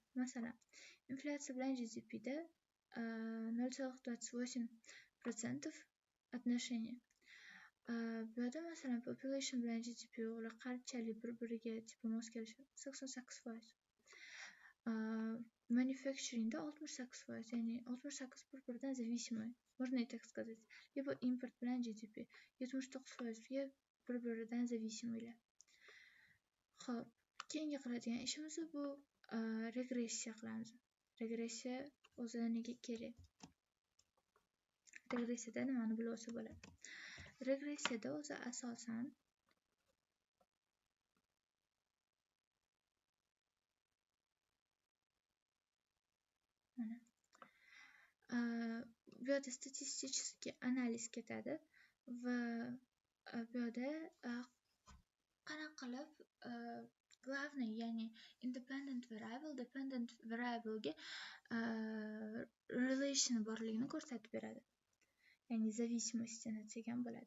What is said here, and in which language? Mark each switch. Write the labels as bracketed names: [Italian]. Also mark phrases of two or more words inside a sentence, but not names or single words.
[Uzbek] Masalan, inflyatsiya bilan GDP da 0.28% отношение. Bu yerda masalan population bilan GDP ular qanchalik bir-biriga mos kelishadi? 88%. Manufacturing da 68%, ya'ni 68 bir-biridan зависимый. [Russian] Можно и так сказать. Либо import [Uzbek] bilan GDP 79% bir-biridan [Russian] зависимыйlar. [Uzbek] Xo'p, keyingi qiladigan ishimiz bu regressiya qilamiz. Regressiya o'zi nega kerak? regressiyada nimani bilib olsa bo'ladi. Regressiyada o'zi asosan bu yerda [Russian] statistический analiz [Uzbek] ketadi va bu yerda qanaqa qilib главный, ya'ni [English] independent variable dependent variable'ga [Uzbek] relation borligini ko'rsatib beradi. Ya'ni зависимостini degan bo'ladi.